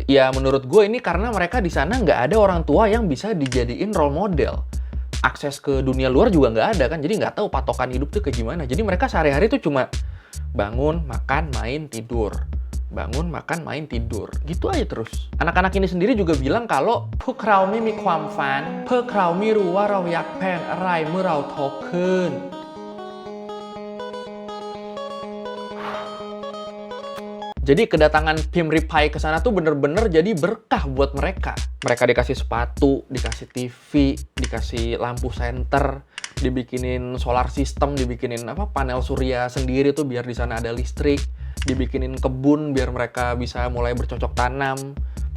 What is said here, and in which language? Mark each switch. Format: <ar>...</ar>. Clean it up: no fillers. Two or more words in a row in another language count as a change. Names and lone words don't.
<id>Ya menurut gue ini karena mereka di sana nggak ada orang tua yang bisa dijadiin</id> <en>role model.</en> <id>Akses ke dunia luar juga nggak ada kan, jadi nggak tahu patokan hidup tuh kayak gimana. Jadi mereka sehari-hari tuh cuma bangun, makan, main, tidur. Bangun, makan, main, tidur. Gitu aja terus. Anak-anak ini sendiri juga bilang kalau</id> <th>พวกเราไม่มีความฝันพวกเราไม่รู้ว่าเราอยากเป็นอะไรเมื่อเราโตขึ้น</th> <id>Jadi kedatangan Phim Riphai ke sana tuh bener-bener jadi berkah buat mereka. Mereka dikasih sepatu, dikasih TV, dikasih lampu senter, dibikinin</id> <en>solar system,</en> <id>dibikinin panel surya sendiri tuh biar di sana ada listrik, dibikinin kebun biar mereka bisa mulai bercocok tanam.</id>